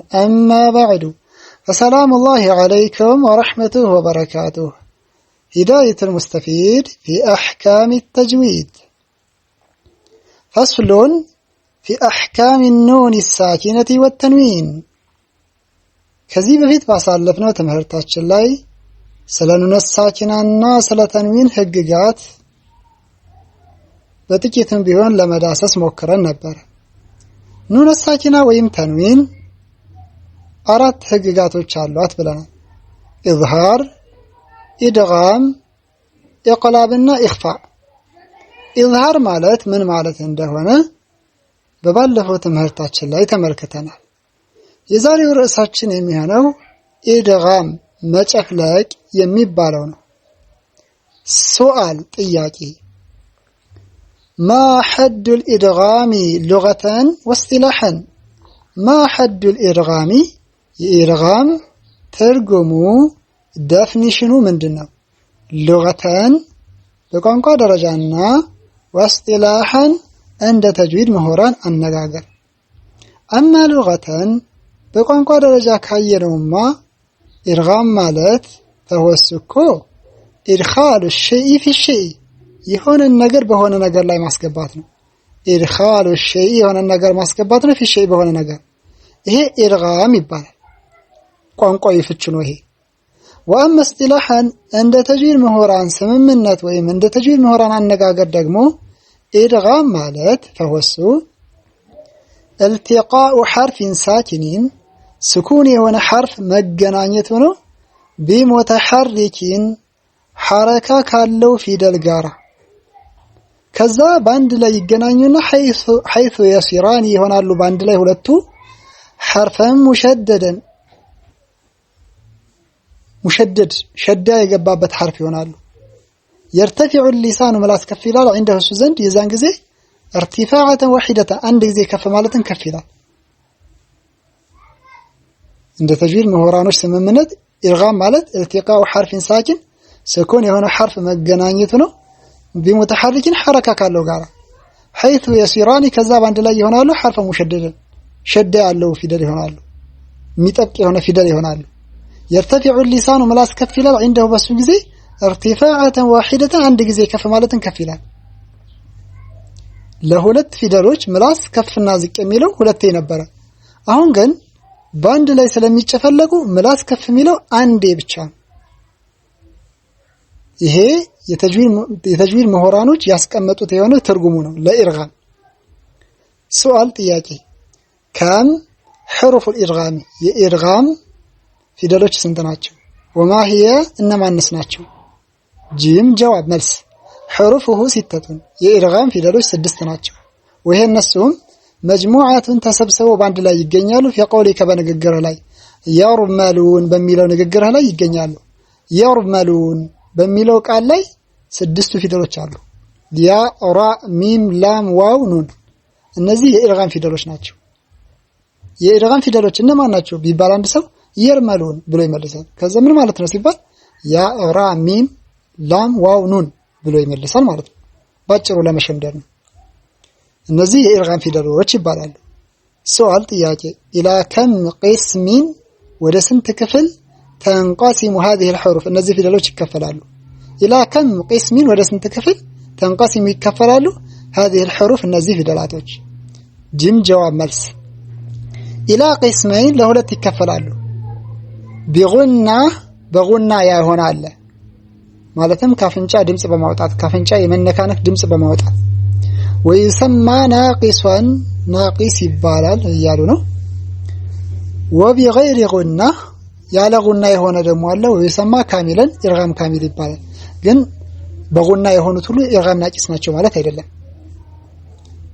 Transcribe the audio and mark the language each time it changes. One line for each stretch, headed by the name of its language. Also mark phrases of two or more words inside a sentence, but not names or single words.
Arabic: أما بعد، فسلام الله عليكم ورحمته وبركاته. هداية المستفيد في أحكام التجويد. فصل في أحكام النون الساكنة والتنوين. كذي بفيت باصالفنا تمهرتاش
Amharic: الله ስለ ኑን ሳኪናና ስለ ተንዊን ህግጋት በጥቂትም ቢሆን ለመዳሰስ ሞክረን ነበር። ኑን ሳኪና ወይም ተንዊን አራት ህግጋቶች አሏት ብለናል። ኢዝሃር፣ ኢድጋም፣ ኢቅላብና ኢኽፋ። ኢዝሃር ማለት ምን ማለት እንደሆነ በባለፈው ትምህርታችን ላይ ተመልክተናል። የዛሬው ርዕሳችን የሚሆነው ኢድጋም መጨፍለቅ የሚባለው ነው። ሱአል ጥያቄ
Arabic: ما حد الإدغام لغة واصطلاحا؟ ما حد الإدغام
Amharic: የኢድጋም ትርጉሙ ዴፊኒሽኑ ምንድነው? لغة በቋንቋ ደረጃና واصطلاحا እንደ ተጅዊድ ምሁራን አነጋገር።
Arabic: أما لغة
Amharic: በቋንቋ ደረጃ ካየነውማ ኢድጋም ማለት ተወስኮ
Arabic: إدخال شيء في شيء
Amharic: የሆነ ነገር በሆነ ነገር ላይ ማስገባት ነው።
Arabic: إدخال شيء
Amharic: የሆነ ነገር ማስገባት ነው።
Arabic: في شيء
Amharic: በሆነ ነገር፣ ይሄ ኢድጋም ይባላል። ቋንቋዊ ፍቹ ነው ይሄ።
Arabic: وأما اصطلاحا
Amharic: እንደ ተጅዊድ ምሁራን ስምምነት ወይም እንደ ተጅዊድ ምሁራን አነጋገር ደግሞ ኢድጋም ማለት ተወሱ
Arabic: التقاء حرف ساكن
Amharic: ስኩን የሆነ ሐርፍ መገናኘት ነው ቢሙተሐሪኪን ሐረካ ካለው ፊደል ጋራ ከዛ ባንድ ላይ ይገናኙና
Arabic: حيث يصيران
Amharic: ይሆናሉ። ባንድ ላይ ሁለቱ ሐርፈን ሙሸደድ ሸዳ የገባበት ሐርፍ ይሆናሉ።
Arabic: يرتفع اللسان
Amharic: ምላስ ከፍ ይላል عنده እሱ ዘንድ የዛን ጊዜ
Arabic: ارتفاعة واحدة
Amharic: አንድ ጊዜ ከፍ ማለትን ከፍ ይላል። እንደ ተጅዊድ ምሁራኖች ስምምነት ኢድጋም ማለት
Arabic: التقاء حرف ساكن سكون
Amharic: የሆነ ሐርፍ መገናኘት ነው ቢሙተሐሪኪን ሐረካ ካለው ጋራ
Arabic: حيث يصيران
Amharic: ከዛ ባንድ ላይ ይሆናሉ።
Arabic: حرف مشدد
Amharic: ሸዳ ያለው ፊደል ይሆናሉ። ሚጠብቅ የሆነ ፊደል ይሆናሉ።
Arabic: يرتفع اللسان
Amharic: ምላስ ከፍ ይላል عنده በሱ ጊዜ
Arabic: ارتفاعة واحدة
Amharic: አንድ ጊዜ ከፍ ማለትን ከፍ ይላል። ለሁለት ፊደሎች ምላስ ከፍና ዝቅ የሚለው ሁለቴ ነበር። አሁን ግን ባንድ ላይ ስለሚጨፈለቁ ምላስ ከፍ የሚለው አንዴ ብቻ። ይሄ የተጅዊድ ምሁራኖች ያስቀመጡት የሆነ ትርጉሙ ነው ለኢድጋም። ሱአል ጥያቄ
Arabic: كم حروف الإدغام
Amharic: የኢድጋም ፊደሎች ስንት ናቸው?
Arabic: وما هي
Amharic: እነማንስ ናቸው?
Arabic: جيم جواب
Amharic: መልስ
Arabic: حروفه ستة
Amharic: የኢድጋም ፊደሎች 6 ናቸው። وهي እነሱም መጅሙዓቱን ተሰብስበው ባንድ ላይ ይገኛሉ። فقولك በንግግር ላይ يرملون በሚለው ንግግር ላይ ይገኛሉ። يرملون በሚለው ቃል ላይ 6 ፊደሎች አሉ።
Arabic: ياء راء ميم لام واو
Amharic: ኑን። እነዚህ የኢድጋም ፊደሎች ናቸው። የኢድጋም ፊደሎች እነማን ናቸው ቢባል አንድ ሰው يرملون ብሎ ይመልሳል። ከዛ ምን ማለት ነው ሲባል
Arabic: ياء راء ميم لام واو نون
Amharic: ብሎ ይመልሳል ማለት ነው። ባጭሩ ለመሸምደር ነው። እነዚህ የኢድጋም ፊደሎች ይባላሉ። ሱአል ጥያቄ
Arabic: إلى كم قسم
Amharic: ወደ ስንት ክፍል
Arabic: تنقسم هذه
Amharic: الحروف እነዚህ ፊደሎች ይከፈላሉ።
Arabic: إلى كم قسم
Amharic: ወደ ስንት ክፍል ተንቀሲሙ ይከፈላሉ
Arabic: هذه الحروف
Amharic: እነዚህ ፊደላቶች።
Arabic: جيم جواب
Amharic: መልስ
Arabic: إلى قسمين
Amharic: ለሁለት ይከፈላሉ። ቢጉና በጉና ያሆናል ማለትም ካፍንጫ ድምጽ በማውጣት ካፍንጫ የመነካነክ ድምጽ በማውጣት
Arabic: ويسمى ناقصا
Amharic: ናቂስ ይባላል እያሉ ነው።
Arabic: وبغير غنة
Amharic: ያለ ጉና የሆነ ደግሞ አለ።
Arabic: ويسمى كاملا إدغام كامل
Amharic: ይባላል። ግን በጉና የሆኑት ሁሉ
Arabic: إدغام ناقص
Amharic: ናቸው ማለት አይደለም።